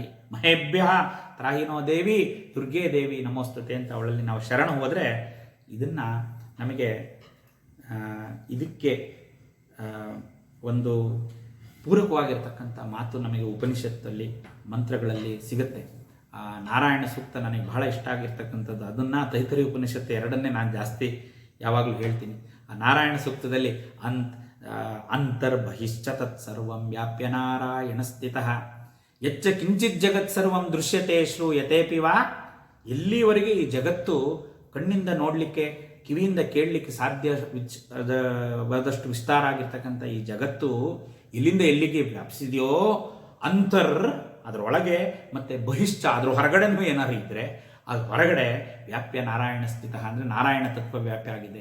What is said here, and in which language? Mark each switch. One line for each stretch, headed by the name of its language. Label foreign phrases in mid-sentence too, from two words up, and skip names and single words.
Sanskrit: ಮಹೇಭ್ಯ ತ್ರಾಯಿನೋ ದೇವಿ ದುರ್ಗೆ ದೇವಿ ನಮೋಸ್ತುತೆ
Kannada: ಅಂತ ಅವಳಲ್ಲಿ ನಾವು ಶರಣ ಹೋದರೆ ಇದನ್ನು ನಮಗೆ ಇದಕ್ಕೆ ಒಂದು ಪೂರಕವಾಗಿರ್ತಕ್ಕಂಥ ಮಾತು ನಮಗೆ ಉಪನಿಷತ್ತಲ್ಲಿ ಮಂತ್ರಗಳಲ್ಲಿ ಸಿಗುತ್ತೆ. ಆ ನಾರಾಯಣ ಸೂಕ್ತ ನನಗೆ ಬಹಳ ಇಷ್ಟ ಆಗಿರ್ತಕ್ಕಂಥದ್ದು. ಅದನ್ನು ತೈತರಿಯ ಉಪನಿಷತ್ತು ಎರಡನ್ನೇ ನಾನು ಜಾಸ್ತಿ ಯಾವಾಗಲೂ ಹೇಳ್ತೀನಿ. ಆ ನಾರಾಯಣ ಸೂಕ್ತದಲ್ಲಿ
Sanskrit: ಅಂತರ್ಬಹಿಶ್ಚ ತತ್ಸರ್ವಂ ವ್ಯಾಪ್ಯ ನಾರಾಯಣ ಸ್ಥಿತಃ ಯಚ್ಚ ಕಿಂಚಿತ್ ಜಗತ್ ಸರ್ವಂ ದೃಶ್ಯತೆ ಶ್ರೂಯತೆಪಿ ವಾ.
Kannada: ಎಲ್ಲಿವರೆಗೆ ಈ ಜಗತ್ತು ಕಣ್ಣಿಂದ ನೋಡಲಿಕ್ಕೆ ಕಿವಿಯಿಂದ ಕೇಳಲಿಕ್ಕೆ ಸಾಧ್ಯವಾದಷ್ಟು ವಿಸ್ತಾರ ಆಗಿರ್ತಕ್ಕಂಥ ಈ ಜಗತ್ತು ಇಲ್ಲಿಂದ ಎಲ್ಲಿಗೆ ವ್ಯಾಪಿಸಿದೆಯೋ ಅದರೊಳಗೆ ಮತ್ತು ಬಹಿಶ್ಚ ಅದರ ಹೊರಗಡೆನೂ ಏನಾದ್ರು ಇದ್ದರೆ ಅದು ಹೊರಗಡೆ
Sanskrit: ವ್ಯಾಪ್ಯ ನಾರಾಯಣ ಸ್ಥಿತ
Kannada: ಅಂದರೆ ನಾರಾಯಣ ತತ್ವ ವ್ಯಾಪ್ಯ ಆಗಿದೆ.